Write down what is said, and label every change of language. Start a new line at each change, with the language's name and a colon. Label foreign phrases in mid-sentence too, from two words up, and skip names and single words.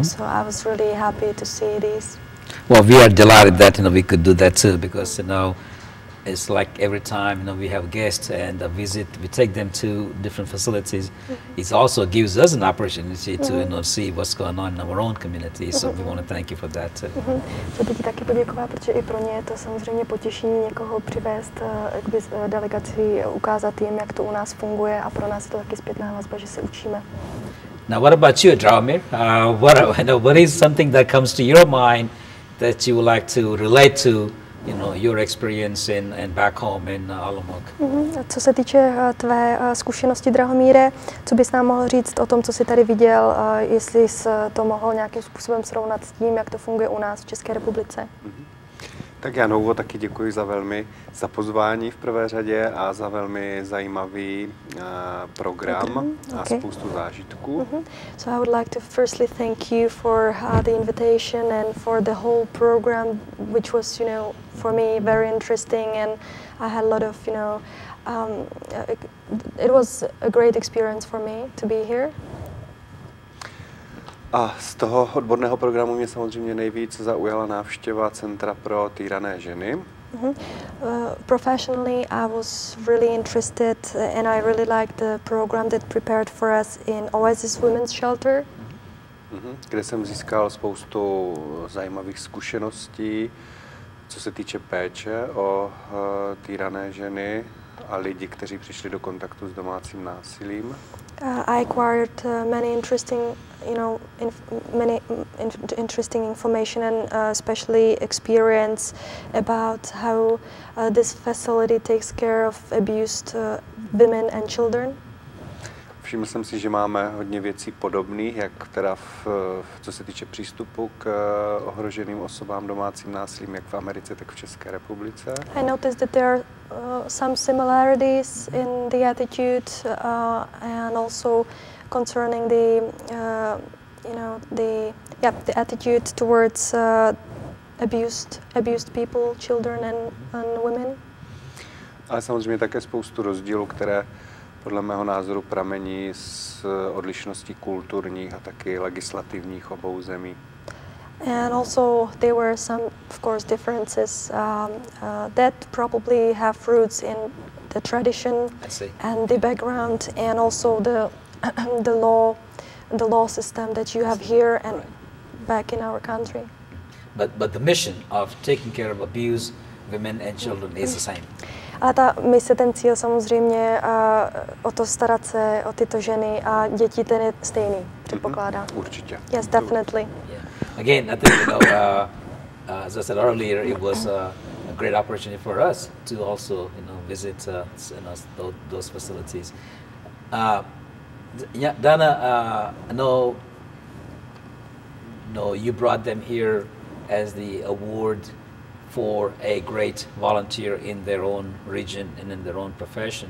English: So I was really happy to see these. Well, we are delighted that, you know, we could do that too, because, you know, it's like every time, you know, we have guests and a visit, we take them to different facilities. It also gives us an opportunity to, you know, see what's going on in our own community. So we want to thank you for that too.
Czech: Chtěl bych ti taky poděkovat, protože i pro ně je to samozřejmě potěšení někoho přivést delegaci, ukázat jim, jak to u nás funguje, a pro nás je to taky zpětná vazba, že se učíme.
English: Now, what about you, Draumir? What is something that comes to your mind that you would like to relate to, you know, your experience in back home in Olomouc?
Czech: Co se týče tvé zkušenosti, Drahomíre, co bys nám mohl říct o tom, co jsi tady viděl, jestli jsi to mohl nějakým způsobem srovnat s tím, jak to funguje u nás v České republice? Tak já na úvod taky děkuji za pozvání v prvé řadě a za velmi zajímavý program a spoustu zážitků.
English: So I would like to firstly thank you for the invitation and for the whole program, which was, for me very interesting, and I had a lot of, it was a great experience for me to be here.
Czech: A z toho odborného programu mě samozřejmě nejvíc zaujala návštěva Centra pro týrané ženy.
English: Professionally, I was really interested and I really liked the program that prepared for us in Oasis Women's Shelter.
Czech: Kde jsem získal spoustu zajímavých zkušeností, co se týče péče o týrané ženy a lidi, kteří přišli do kontaktu s domácím násilím.
English: I acquired many interesting, interesting information and especially experience about how this facility takes care of abused women and children.
Czech: Všiml jsem si, že máme hodně věcí podobných, jak teda co se týče přístupu k ohroženým osobám domácím násilím, jak v Americe, tak v České republice.
English: I noticed that there are some similarities in the attitude and also concerning the attitude towards abused people, children and women.
Czech: Ale samozřejmě také spoustu rozdílů, které podle mého názoru pramení z odlišností kulturních a taky legislativních obou zemí.
English: And also there were some, of course, differences that probably have roots in the tradition and the background, and also the law system that you have here and back in our country. But the mission of taking care of abused women and children is the same.
Czech: Ale ta mise, ten cíl samozřejmě o to starat se o tyto ženy a děti, ten je stejný, předpokládám. Určitě.
English: Yes, definitely. Yeah. Again, I think as I said earlier, it was a great opportunity for us to also visit those facilities. Dana, I know you brought them here as the award for a great volunteer in their own region and in their own profession.